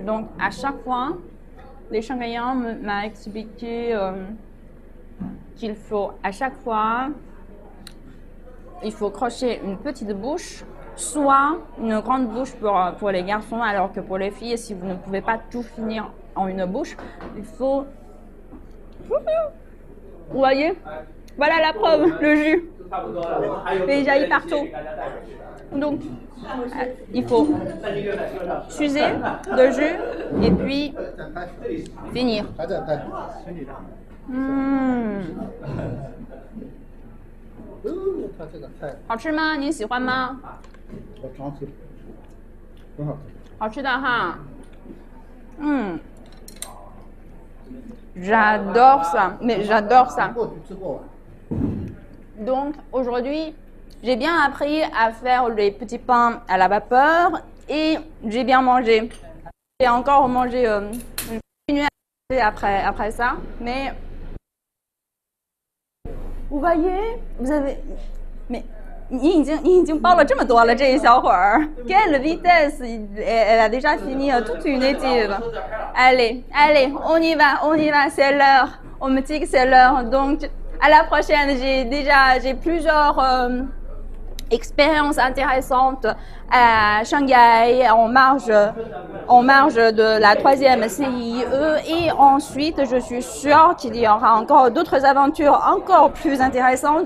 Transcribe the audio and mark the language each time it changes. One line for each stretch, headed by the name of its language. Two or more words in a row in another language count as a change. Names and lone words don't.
French: Donc, à chaque fois, les Shanghaïens m'ont expliqué qu'il faut, à chaque fois, il faut crocher une petite bouche, soit une grande bouche pour les garçons, alors que pour les filles, si vous ne pouvez pas tout finir en une bouche, il faut... Vous voyez? Voilà la preuve, le jus. Il jaillit partout. Donc, il faut s'user de jus et puis finir.
Chinese: 好吃吗？你喜欢吗？好吃的哈。
French: J'adore ça, mais j'adore ça. Donc aujourd'hui, j'ai bien appris à faire les petits pains à la vapeur et j'ai bien mangé. J'ai encore mangé, je vais continuer à manger après ça, mais vous voyez, vous avez, mais
Chinese: 你已经包了这么多了，这一小会儿。
French: Quelle vitesse! Elle a déjà fini toute une étude. Allez, allez, on y va, c'est l'heure. On me dit que c'est l'heure. Donc, à la prochaine. J'ai plusieurs expérience intéressante à Shanghai en marge de la 3e CIE, et ensuite je suis sûre qu'il y aura encore d'autres aventures encore plus intéressantes.